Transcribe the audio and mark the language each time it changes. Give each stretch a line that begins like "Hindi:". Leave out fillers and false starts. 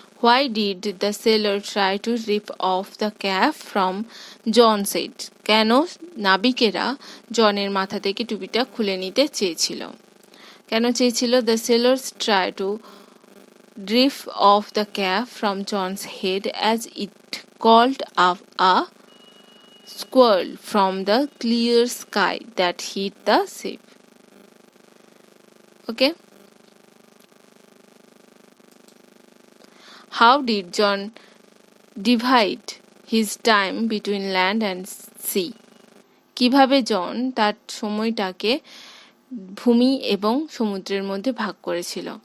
English: Why did the sailor try to rip off the cap from John's head?
Bangla: কেন নাবিকেরা জনের মাথা থেকে টুপিটা খুলে নিতে চেয়েছিল? কেন চেয়েছিল?
English: The sailors try to rip off the cap from John's head as it called up a squall from the clear sky that hit the ship. Okay. How did John divide his time between land and sea?
Bangla: কিভাবে জন তার সময়টাকে ভূমি এবং সমুদ্রের মধ্যে ভাগ করেছিল?